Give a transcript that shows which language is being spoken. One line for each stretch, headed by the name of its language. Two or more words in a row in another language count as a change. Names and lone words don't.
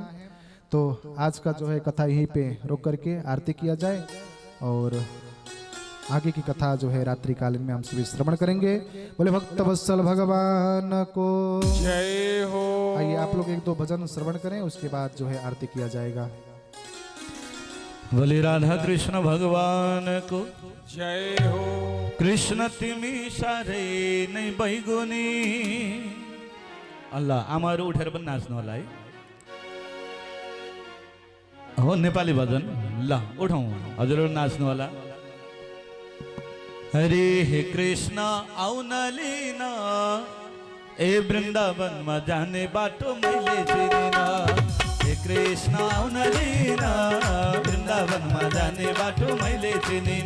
Hindi: तो आज का जो है कथा यहीं पे रोक करके आरती किया जाए और आगे की कथा जो है रात्रि कालीन में हम सभी श्रवण करेंगे। बोले भक्त वत्सल भगवान को जय हो। आइए आप लोग एक दो भजन श्रवण करें, उसके बाद जो है आरती किया जाएगा। बोले राधा कृष्ण भगवान को जय हो।
Nepali: कृष्ण तिमी साह्रै नै बैगुनी। अल्लाह आमाहरू उठेर पनि नाच्नु होला है। हो नेपाली भजन, ल उठौँ, हजुरहरू नाच्नु होला। हरे हे कृष्ण आउन लिन, ए वृन्दावनमा जाने बाटो मैले चिनिन। हे कृष्ण आउन लिन, वृन्दावनमा जाने बाटो मैले चिनिन।